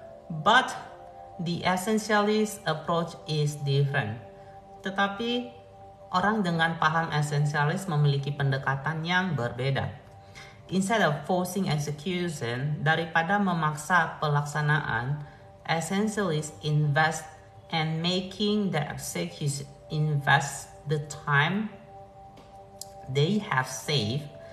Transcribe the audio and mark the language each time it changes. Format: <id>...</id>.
<en>But the essentialist approach is different.</en> <id>Tetapi orang dengan paham esensialis memiliki pendekatan yang berbeda.</id> <en>Instead of forcing execution,</en> <id>daripada memaksa pelaksanaan,</id> <en>essentialists invest and making the execution invest the time they have saved.</en>